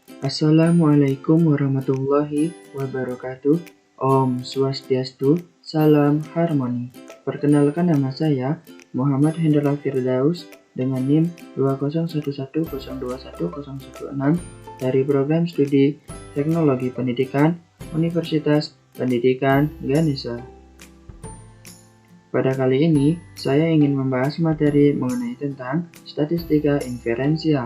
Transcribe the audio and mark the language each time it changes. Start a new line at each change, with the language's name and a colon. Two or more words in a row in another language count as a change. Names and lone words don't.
Arabic: السلام عليكم ورحمة الله وبركاته.
Balinese: Om Swastiastu,
Indonesian: salam harmoni. Perkenalkan, nama saya Muhammad Hendra Firdaus dengan NIM 20110210116 dari Program Studi Teknologi Pendidikan Universitas Pendidikan Ganesha. Pada kali ini, saya ingin membahas materi mengenai tentang statistika inferensial.